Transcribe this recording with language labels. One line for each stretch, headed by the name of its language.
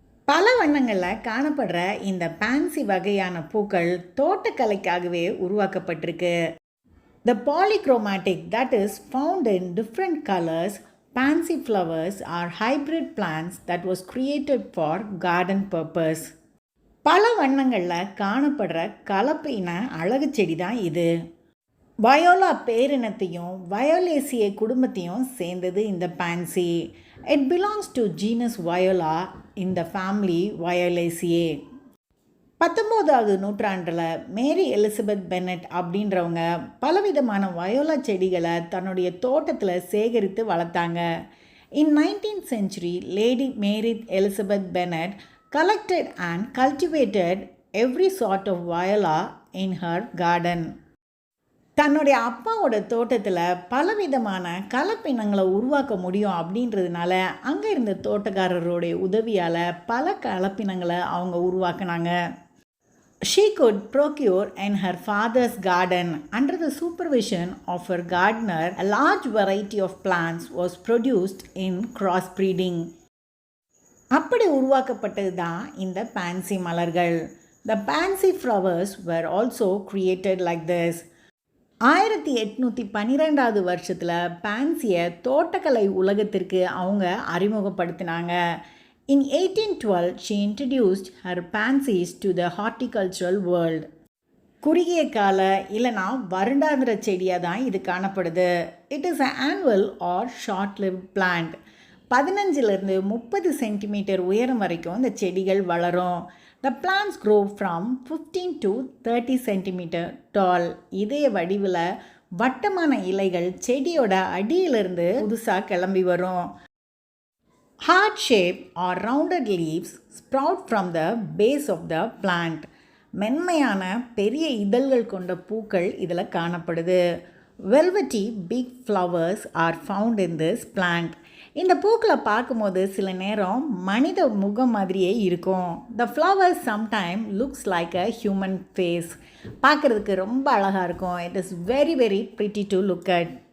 Tamil: பல வண்ணங்களில் காணப்படுற இந்த பான்சி வகையான பூக்கள் தோட்டக்கலைக்காகவே உருவாக்கப்பட்டிருக்கு.
English: The polychromatic that is found in different colors pansy flowers are hybrid plants that was created for garden purpose.
Tamil: பல வண்ணங்களில் காணப்படுற கலப்பு இன அழகு செடி தான் இது. வயோலா பேரினத்தையும் வயோலேசியே குடும்பத்தையும் சேர்ந்தது இந்த Ponzi.
English: It belongs to genus Viola in the family Violaceae.
Tamil: 19வது நூற்றாண்டில் மேரி எலிசபெத் பென்னட் அப்படின்றவங்க பலவிதமான வயோலா செடிகளை தன்னுடைய தோட்டத்தில் சேகரித்து வளர்த்தாங்க.
English: In 19th century, Lady Mary Elizabeth Bennet collected and cultivated every sort of viola in her garden.
Tamil: தன்னுடைய அப்பாவோட தோட்டத்தில் பலவிதமான கலப்பினங்களை உருவாக்க முடியும் அப்படின்றதுனால அங்கே இருந்த தோட்டக்காரருடைய உதவியால் பல கலப்பினங்களை அவங்க உருவாக்குனாங்க.
English: She could procure in her father's garden, under the supervision of her gardener, a large variety of plants was produced in crossbreeding.
Tamil: அப்படி உருவாக்கப்பட்டது தான் இந்த பான்சி மலர்கள்.
English: The pansy flowers were also created like this.
Tamil: 1812வது வருஷத்தில் பான்சியை தோட்டக்கலை உலகத்திற்கு அவங்க அறிமுகப்படுத்தினாங்க.
English: In 1812, she introduced her pansies to the horticultural world.
Tamil: குறுகிய கால இல்லைனா வருடாந்திர செடியாக தான் இது காணப்படுது.
English: It is an annual or short-lived plant.
Tamil: 15லிருந்து 30 centimetre உயரம் வரைக்கும் இந்த செடிகள் வளரும்.
English: The plants grow from 15 to 30 centimeter tall.
Tamil: இதே வடிவில் வட்டமான இலைகள் செடியோட அடியிலிருந்து புதுசாக கிளம்பி வரும்.
English: Heart shape or rounded leaves sprout from the base of the plant.
Tamil: மென்மையான பெரிய இதழ்கள் கொண்ட பூக்கள் இதில் காணப்படுது.
English: Velvety big flowers are found in this plant.
Tamil: இந்த பூக்களை பார்க்கும்போது சில நேரம் மனித முகம் மாதிரியே இருக்கும்.
English: The flowers sometimes looks like a human face.
Tamil: பார்க்குறதுக்கு ரொம்ப அழகாக இருக்கும்.
English: It is very very pretty to look at.